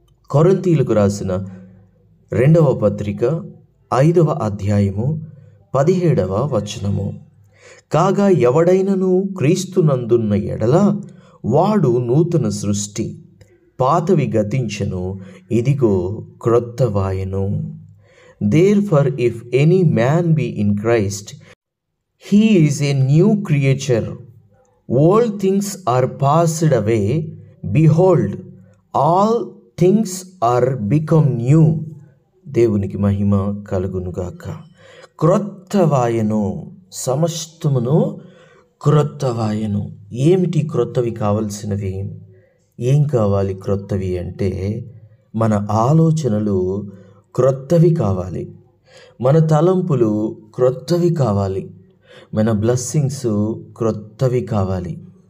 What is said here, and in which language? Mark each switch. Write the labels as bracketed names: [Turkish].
[Telugu] కొరింథీయులకు రాసిన 2వ పత్రిక 5వ అధ్యాయము 17వ వచనము. కాగా ఎవడైనను క్రీస్తునందున్న ఎడల వాడు నూతన సృష్టి, పాతవి గతించెను, ఇదిగో క్రొత్తవాయెను. [English] Therefore, if any man be in Christ, he is a new creature. All things are passed away. Behold, all things are become new. [Telugu] దేవునికి మహిమ కలుగునుగాక. క్రొత్తవాయెను, సమస్తమును క్రొత్తవాయెను. ఏమిటి క్రొత్తవి కావలసినవి? ఏం కావాలి క్రొత్తవి అంటే, మన ఆలోచనలు క్రొత్తవి కావాలి, మన తలంపులు క్రొత్తవి కావాలి, మన బ్లెస్సింగ్స్ క్రొత్తవి కావాలి.